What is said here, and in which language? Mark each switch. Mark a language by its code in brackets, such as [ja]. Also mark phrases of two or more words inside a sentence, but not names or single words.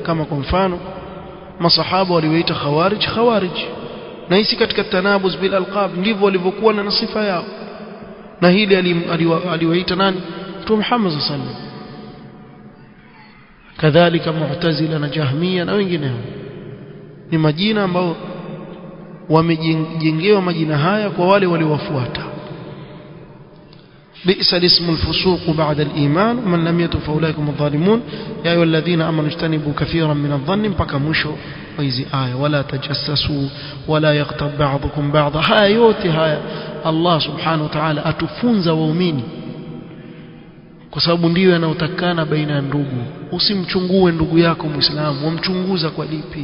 [sw] Kama kwa mfano masahaba waliwaita khawarij, na hisi katika [ar] تنابز بالألقاب [sw] ndivyo walivyokuwa na sifa yao, na hili aliwaita nani? Mtume Muhammad [ar] صلى الله عليه وسلم. [sw] Kadhalika Mu'tazila na Jahmiya na wengineo, ni majina ambao wamejengewa majina haya kwa wale waliowafuata. [ar] بئس الاسم الفسوق بعد الإيمان ومن لم يتب فأولئك هم الظالمون يا أيها الذين آمنوا اجتنبوا كثيرا من الظن [sw] mpaka mwisho wa hizi aya. [ar] ولا تجسسوا ولا يغتب بعضكم بعضا. [sw] haya yote haya [ar] الله سبحانه وتعالى [sw] atufunza waumini, kwa sababu ndiyo yanayotakana baina ya ndugu. Usimchungue ndugu yako Muislamu, wamchunguza kwa lipi?